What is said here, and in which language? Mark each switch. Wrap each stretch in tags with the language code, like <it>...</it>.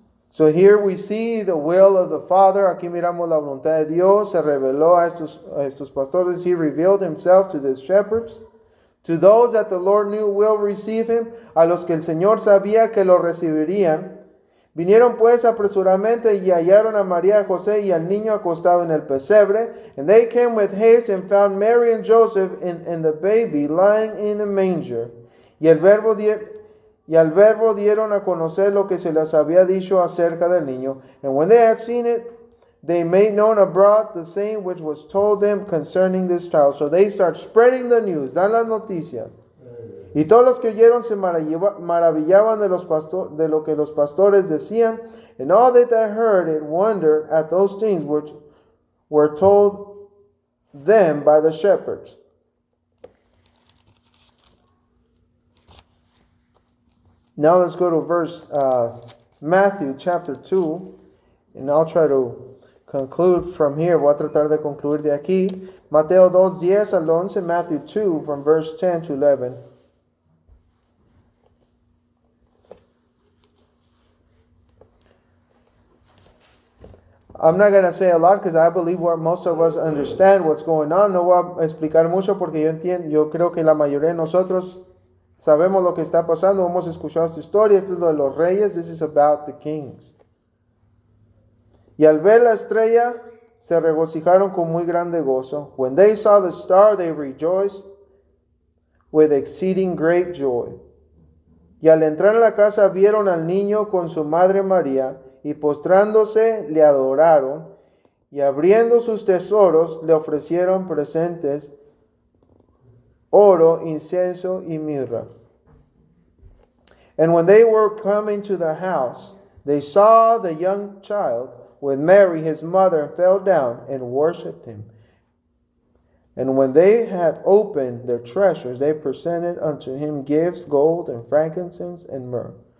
<en>So here we see the will of the Father.</en> <es>Aquí miramos la voluntad de Dios. Se reveló a estos pastores.</es> <en>He revealed himself to the shepherds. To those that the Lord knew will receive him.</en> <es>A los que el Señor sabía que lo recibirían. Vinieron pues apresuradamente y hallaron a María, José y al niño acostado en el pesebre.</es> <en>And they came with haste and found Mary and Joseph and the baby lying in a manger.</en> <es>Y al verbo dieron a conocer lo que se les había dicho acerca del niño.</es> <en>And when they had seen it, they made known abroad the same which was told them concerning this child. So they start spreading the news,</en> <es>dan las noticias. Y todos los que oyeron se maravillaban de lo que los pastores decían.</es> <en>And all that they heard it wondered at those things which were told them by the shepherds. Now let's go to verse Matthew chapter 2, and I'll try to conclude from here.</en> <es>Voy a tratar de concluir de aquí. Mateo 2, 10 al 11,</es> <en>Matthew 2 from verse 10 to 11. I'm not going to say a lot because I believe most of us understand what's going on.</en> <es>No voy a explicar mucho porque yo creo que la mayoría de nosotros sabemos lo que está pasando. Hemos escuchado esta historia. Esto es lo de los reyes.</es> <en>This is about the kings.</en> <es>Y al ver la estrella, se regocijaron con muy grande gozo.</es> <en>When they saw the star, they rejoiced with exceeding great joy.</en> <es>Y al entrar en la casa, vieron al niño con su madre María, y postrándose le adoraron, y abriendo sus tesoros le ofrecieron presentes, oro, incienso y mirra.</es> <en>And when they were coming to the house, they saw the young child with Mary his mother, and fell down and worshipped him. And when they had opened their treasures, they presented unto him gifts, gold and frankincense and myrrh.</en>